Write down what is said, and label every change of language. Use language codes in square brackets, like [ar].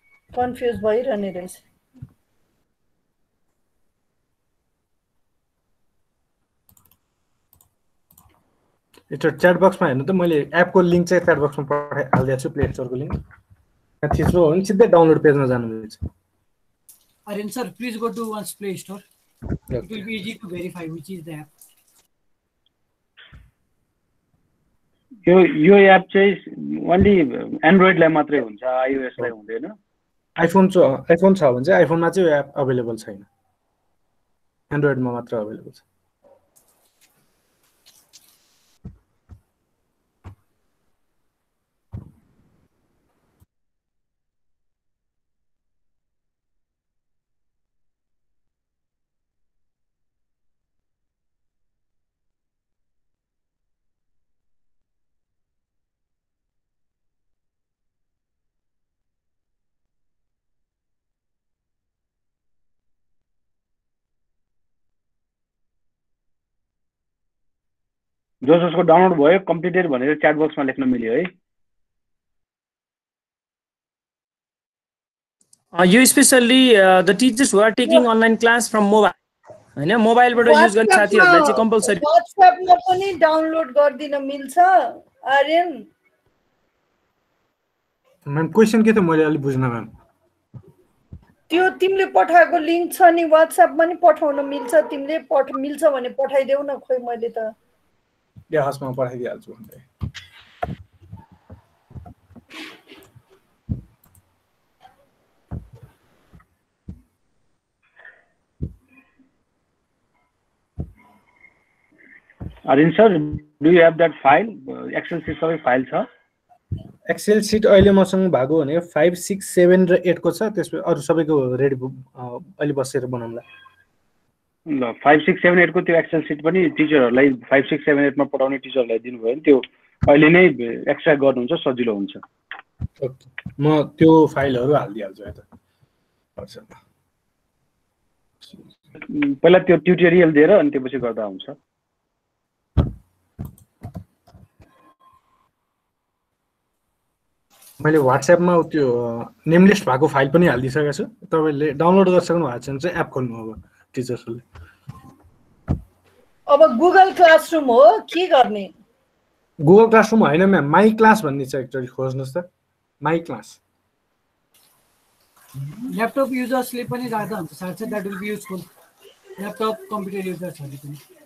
[ne] Confuse भइरहने रहेछ। यो च्याट बक्समा हेर्नु त, मैले एपको लिंक चाहिँ च्याट बक्समा हालिदिएको छु, प्ले स्टोरको लिंक थिच्नु हो भने सिधै डाउनलोड पेजमा जानुहुन्छ। [en] Aryan sir, please go to one's Play Store. It will be easy to verify which is the app. [ne] यो एप चाहिँ ओन्ली एन्ड्रोइडलाई मात्रै हुन्छ, आइओएस लाई हुँदैन। आइफोन छ भने चाहिँ आइफोनमा चाहिँ यो एप अवेलेबल छैन, एन्ड्रोइडमा मात्र अवेलेबल छ। जसको डाउनलोड भयो कम्प्लिटेड भनेर च्याट बक्समा लेख्न मिल्यो है। [en] You especially the teachers who are taking online class from mobile, [ne] हैन मोबाइलबाट युज गर्ने साथीहरुलाई चाहिँ कम्पल्सरी WhatsAppमा पनि डाउनलोड गर्दिन मिल्छ आर्यन। म्याम क्वेशन के थियो मैले अलि बुझ्न म्याम। त्यो तिमीले पठाएको लिंक छ नि WhatsAppमा नि पठाउन मिल्छ, तिमीले मिल्छ भने पठाइदेऊ न। खोइ मैले त या हसमा पठाइदिहाल्छु भन्दै। [en] Aryan sir, do you have that file? [ne] Excel sheet सबै फाइल छ? एक्सेल सिट अहिले मसँग भएको भने 5 6 7 र 8 को छ, त्यसपछि अरु सबैको रेडी अहिले बसेर बनाउँला। ल 5 6 7 8 को त्यो एक्सेल सिट पनि टिचरहरुलाई 5 6 7 8 मा पढाउने टिचरहरुलाई दिनुभयो भने त्यो अहिले नै एक्स्ट्रा गर्नुहुन्छ, सजिलो हुन्छ। ओके, म त्यो फाइलहरु हाल्दिहाल्छु है त। पहिला त्यो ट्युटोरियल दिएर अनि त्यसपछि गर्दा हुन्छ। मैले व्हाट्सएपमा त्यो नेम लिस्ट भएको फाइल पनि हालिदिसकेको छु, तपाईले डाउनलोड गरिसक्नु भएको छ भने चाहिँ एप खोल्नु अब टिचर्सहरुले। अब गुगल क्लासरुम हो के गर्ने? गुगल क्लासरुम हैन म्याम, माई क्लास भन्ने छ, एकचोटी खोज्नुस् त। माई क्लास ल्यापटप युजर्सले पनि राख्दा हुन्छ साथै [en] that will be useful [ne] laptop computer युजर्सहरूले पनि